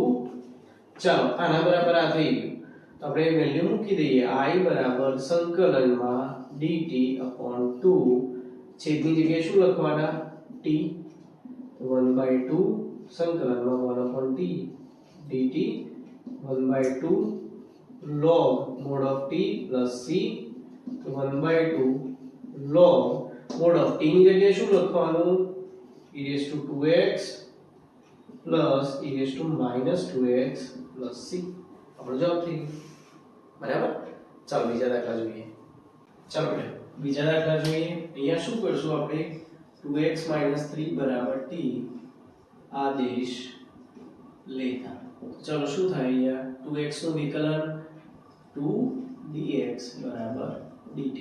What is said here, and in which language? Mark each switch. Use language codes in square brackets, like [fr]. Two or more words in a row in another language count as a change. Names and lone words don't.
[gu] ચાલો આના બરાબર આ થઈ ગયું. તો આપણે વેલ્યુ મૂકી દઈએ. I સંકલનમાં dt/2 છેદની જગ્યાએ શું લખવાના? [en] t 1/2 સંકલનમાં 1/t dt 1/2 log mod of t plus c, તો 1/2 log mod of t [gu] ની જગ્યાએ શું લખવાનું, [en] e raised to 2x plus e raised to minus 2x plus c. [gu] આપણો જવાબ થઈ ગયો. બરાબર. ચાલો બીજા દાખલા જોઈએ. ચાલો બીજા દાખલા જોઈએ. અહીંયા શું કરશું આપણે, 2x 3 બરાબર t આદેશ લેતા. ચલો શું થાય, અહીંયા 2x નું વિકલન 2dx બરાબર dt.